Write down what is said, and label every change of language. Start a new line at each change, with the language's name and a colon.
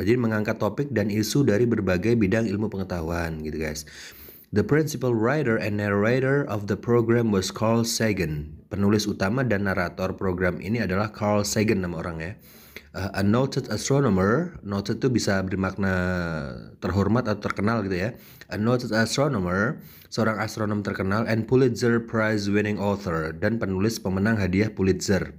Indonesian: Jadi mengangkat topik dan isu dari berbagai bidang ilmu pengetahuan gitu guys.
English: The principal writer and narrator of the program was Carl Sagan.
Indonesian: Penulis utama dan narator program ini adalah Carl Sagan nama orang ya.
English: A noted astronomer,
Indonesian: noted itu bisa bermakna terhormat atau terkenal gitu ya.
English: A noted astronomer,
Indonesian: seorang astronom terkenal,
English: and Pulitzer Prize winning author,
Indonesian: dan penulis pemenang hadiah Pulitzer.